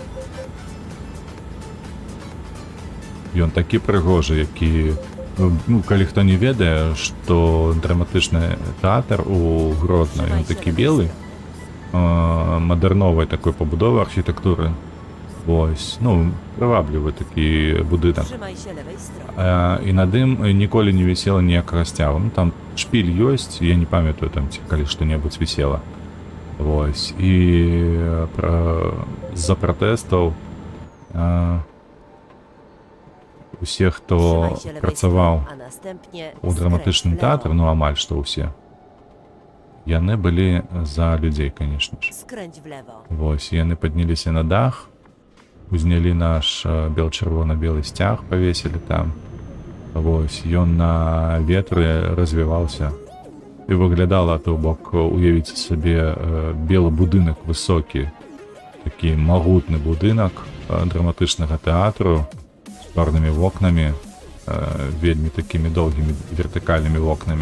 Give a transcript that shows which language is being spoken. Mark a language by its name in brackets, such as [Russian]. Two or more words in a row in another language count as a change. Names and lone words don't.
[Belarusian] Ён такі прыгожы, які... Ну, калі хто не ведае, што драматычны тэатр у Гродно, ён такі белы, мадэрновай такой пабудовы архітэктуры. Вось, ну, прываблівы такі будынак. [Polish] Trzymaj się lewej strony. [Belarusian] І над ім ніколі не вісела ніякага сцягу. Ну, там шпіль ёсць, я не памятаю там, ці калі што-небудзь вісела. Вось, і з-за пратэстаў усе, хто [Polish] Trzymaj się lewej [Belarusian] працаваў [Polish] strony, a następnie [Belarusian] у драматычным [Polish] skręć w lewo. [Belarusian] тэатры, ну амаль што ўсе, яны былі за людзей, канешне ж. [Polish] Skręć w lewo. [Belarusian] Вось, яны падняліся на дах, узнялі наш бел-чырвона-белы сцяг, павесілі там. Вось, ён на ветры развіваўся. І выглядала, то бок, уявіце сабе, белы будынак высокі, такі магутны будынак драматычнага тэатру з чорнымі вокнамі, вельмі такімі доўгімі вертыкальнымі вокнамі.